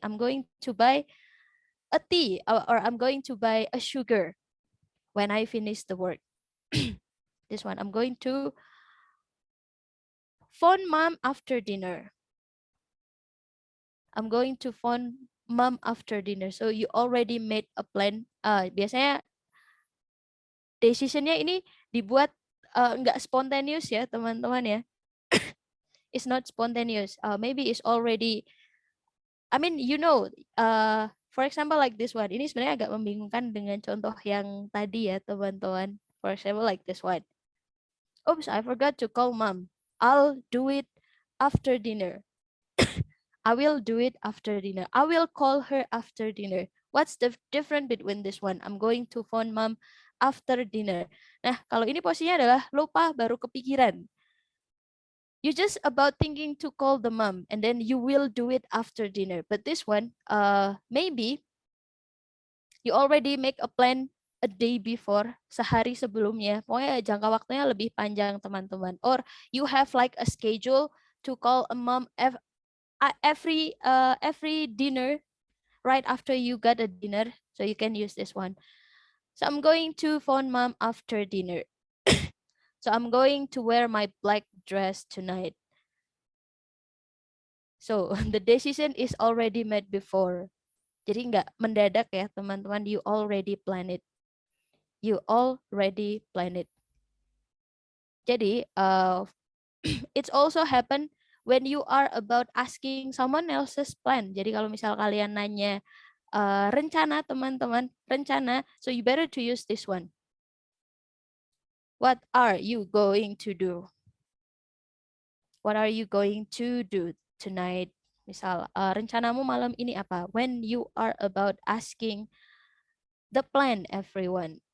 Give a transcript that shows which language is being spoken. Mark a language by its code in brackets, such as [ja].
[en] I'm going to buy a tea, or I'm going to buy a sugar when I finish the work. This one, I'm going to phone mom after dinner. I'm going to phone mom after dinner. So you already made a plan. [id] Biasanya decisionnya ini dibuat nggak spontaneous ya teman-teman ya. [en] It's not spontaneous. Maybe it's already, I mean, for example like this one. [id] Ini sebenarnya agak membingungkan dengan contoh yang tadi ya teman-teman. [en] For example like this one. Oops, I forgot to call mom. I'll do it after dinner. I will do it after dinner. I will call her after dinner. What's the difference between this one? I'm going to phone mom after dinner. [id] Nah, kalau ini posisinya adalah lupa baru kepikiran. [en] You just about thinking to call the mom and then you will do it after dinner. But this one, maybe you already make a plan a day before, [id] sehari sebelumnya. Pokoknya jangka waktunya lebih panjang, teman-teman. [en] Or you have like a schedule to call a mom every dinner right after you got a dinner. So you can use this one. So I'm going to phone mom after dinner. So I'm going to wear my black dress tonight. So the decision is already made before. [id] Jadi nggak mendadak ya teman-teman. [en] You already plan it. You already plan it. Jadi it's also happen when you are about asking someone else's plan. [id] Jadi kalau misal kalian nanya rencana teman-teman, rencana, [en] so you better to use this one. What are you going to do? What are you going to do tonight? [id] Misal, rencanamu malam ini apa? [en] When you are about asking the plan, everyone.